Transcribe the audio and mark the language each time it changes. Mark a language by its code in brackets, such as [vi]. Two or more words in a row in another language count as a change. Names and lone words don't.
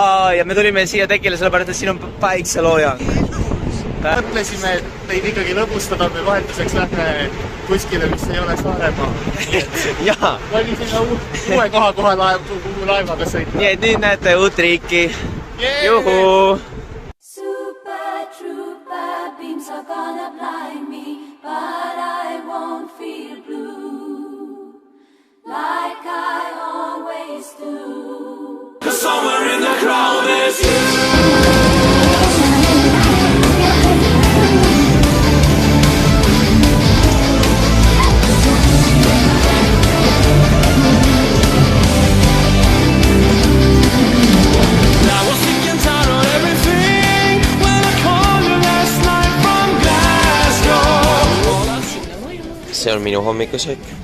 [et] Ja me tulime siia tekile sellepärast, et siin on päikseloojang. Mõtlesime, et teid ikkagi lõbustada, me vahetuseks lähme kuskile, mis ei ole Saaremaa. Jaa. Oli sinna uue koha kohe laevaga sõita. Nii et nüüd näete uut riiki. Juhu! [en] Super trooper beams are gonna blind me, but I won't feel blue like I always do. 'Cause somewhere in the crowd is you. [et] See on minu hommikusöök.